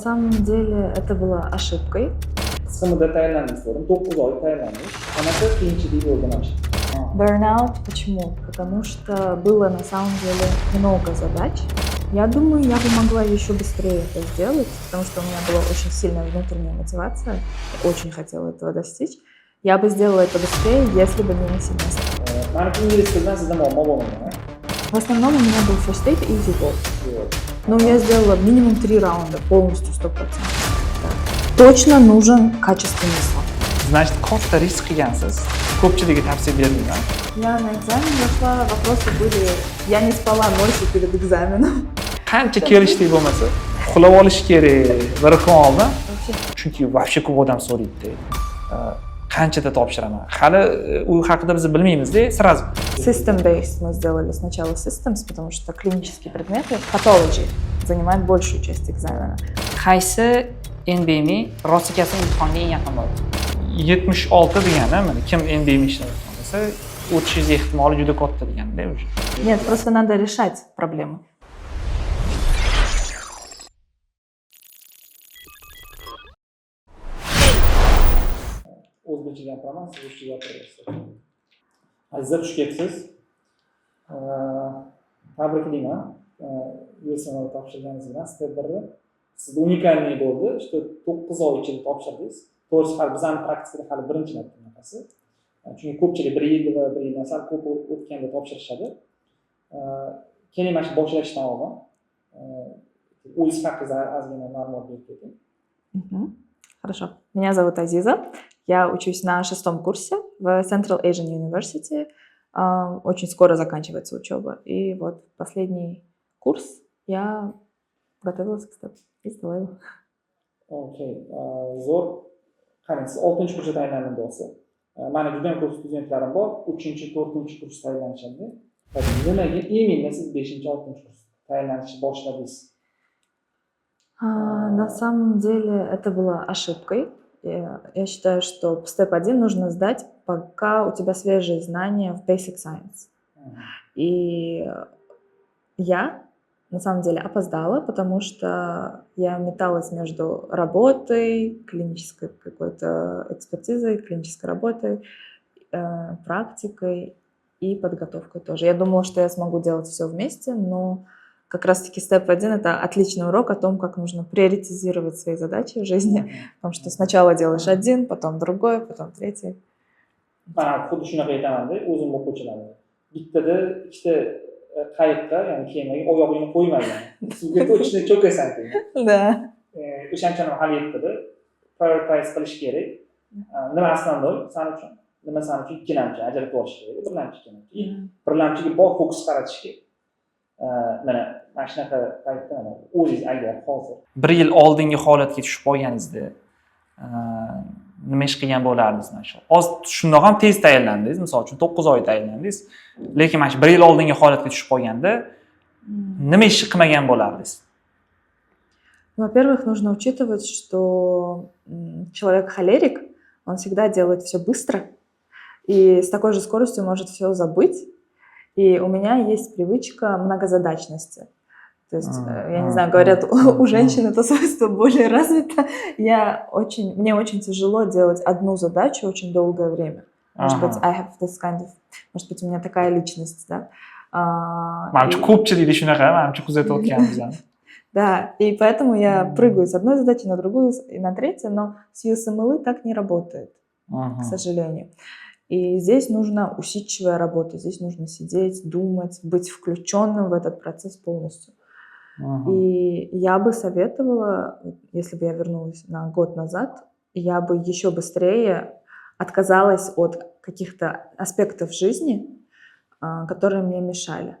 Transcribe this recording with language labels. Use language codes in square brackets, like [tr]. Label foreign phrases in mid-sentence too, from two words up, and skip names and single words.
[ru] самом деле это было ошибкой. [uz] Qisqa muddat tayyorlandingiz dedim. 9 oy tayyorlandingiz. Qanaqa qiyinchilik bo'ldi mana shu? [ru] Burnout почему? Потому что было на самом деле много задач. Я думаю, я бы могла еще быстрее это сделать, потому что у меня была очень сильная внутренняя мотивация. Я очень хотела этого достичь. Я бы сделала это быстрее, если бы не семестр. [uz] Manimcha ingliz tilidan sizda muammo bo'lmagan. [ru] В основном у меня был [en] first aid [ru] и [en] easy go. [ru] Но я сделала минимум 3 раунда, полностью 100%. Да. Точно нужен качественный сон. Значит, [uz] katta risk qilgansiz. Ko'pchiligiga tavsiya bermayman. [ru] Я на экзамен зашла, вопросы были... Я не спала ночью перед экзаменом. [uz] Qancha kelishlik bo'lmasa, uxlab olish kerak bir kun oldin. Chunki вообще ko'p odam so'raydi. Qanchada topshiraman. Hali u haqida biz bilmaymiz-da, сразу. [ru] System-based мы сделали сначала systems, потому что клинические предметы, pathology, занимают большую часть экзамена. [uz] Qaysi NBMI rosikasi imtihonga eng yaqin bo'ldi? 76 degani, mana kim NBMI ishlayotgan bo'lsa, o'tishingiz ehtimoli juda katta deganda o'sha. Нет, просто надо решать проблемы. O'zbekcha gapiraman, siz ruscha gapirasiz. Aziza xush kelibsiz. Tabriklayman. USML topshirganingiz bilan step 1. Sizda unikalniy bo'ldi. Işte 9 oy ichida topshirdingiz. To'g'risi hali bizning praktikada hali birinchi marta bunaqasi. Chunki ko'pchilik 1 yil va 1 yildan sal ko'p o'tganda topshirishadi. Keling mana shu boshlashdan oldin o'zingiz haqingizda ozgina ma'lumot berib keting. [ru] Хорошо. Меня зовут Азиза. Я учусь на 6-м курсе в Central Asian University. Очень скоро заканчивается учеба. И вот последний курс я готовилась к степу и сдала его. [uz] Okey. Zo'r. Qarang, siz 6-kursda tayyorlandingiz. Mana juda ham ko'p studentlarim bor. 3-4-kurs tayyorlanishadi. Nimaga именно siz 5-6 kurs tayyorlanishni boshladingiz? [ru] На самом деле это была ошибкой. Я считаю, что степ 1 нужно сдать, пока у тебя свежие знания в [en] Basic Science. [ru] И я на самом деле опоздала, потому что я металась между работой, клинической какой-то экспертизой, клинической работой, практикой и подготовкой тоже. Я думала, что я смогу делать все вместе, но как раз-таки степ 1 — это отличный урок о том, как нужно приоритизировать свои задачи в жизни, потому что сначала делаешь один, потом другой, потом третий. [uz] Mana xuddi shunaqa aytaman-da, o'zim o'quvchilarga. Bittada ikkita qayiqqa, ya'ni kemaga oyog'ingni qo'ymagan. Suvga to'chishni cho'kasan degan. [ru] Да. [uz] O'shanchani hal etdi. Prioritize qilish kerak. Nima основной san uchun? Nima san uchun ikkilamchi ajratib olish kerak. Birlamchiga bor fokus qaratish kerak. Mana shunaqa paytda o'zingiz agar hozir 1 yil oldingi holatga tushib qolganingizda nima ish qilgan bo'lardingiz mana shu? Hozir shundoq ham tez tayyorlandingiz, misol uchun 9 oy tayyorlandingiz. Lekin mana shu 1 yil oldingi holatga tushib qolganda nima ish qilmagan bo'lardingiz? [ru] Во-первых, нужно учитывать, что человек холерик, он всегда делает все быстро и с такой же скоростью может все забыть. И у меня есть привычка многозадачности. То есть, я не знаю, говорят, у женщин это свойство более развито. Мне очень тяжело делать одну задачу очень долгое время. Может быть, [en] I have this kind of... [ru] Может быть, у меня такая личность, да? [uz] Manimcha ko'pchilikda shunaqa, manimcha kuzatayotganmiz ham. [ru] Да, и поэтому я прыгаю с одной задачи на другую и на третью, но с USMLE так не работает, к сожалению. И здесь нужна усидчивая работа, здесь нужно сидеть, думать, быть включенным в этот процесс полностью. И я бы советовала, если бы я вернулась на год назад, я бы еще быстрее отказалась от каких-то аспектов жизни, которые мне мешали.